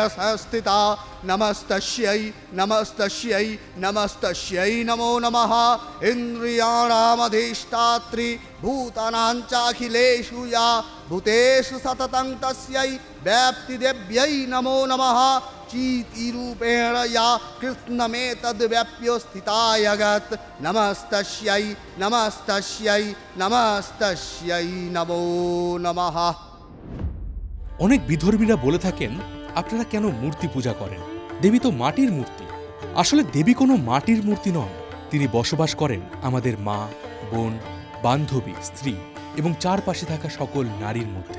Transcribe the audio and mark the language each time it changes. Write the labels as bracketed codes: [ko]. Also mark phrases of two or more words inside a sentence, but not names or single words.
[sa] संस्थिता नमस्तस्यै नमस्तस्यै नमस्तस्यै नमो नमः इन्द्रियाणामधिष्ठात्री भूतानां चाखिलेषु या भूतेषु सततं तस्यै व्याप्तिदेव्यै नमो नमः चीतिरूपेण या कृष्णमेतद्व्याप्यो स्थिता जगत् नमस्तस्यै नमस्तस्यै नमस्तस्यै नमो नमः। [bn] অনেক বিধর্মীরা বলে থাকেন আপনারা কেন মূর্তি পূজা করেন, দেবী তো মাটির মূর্তি। আসলে দেবী কোনো মাটির মূর্তি নন, তিনি বসবাস করেন আমাদের মা, বোন, বান্ধবী, স্ত্রী এবং চারপাশে থাকা সকল নারীর মধ্যে।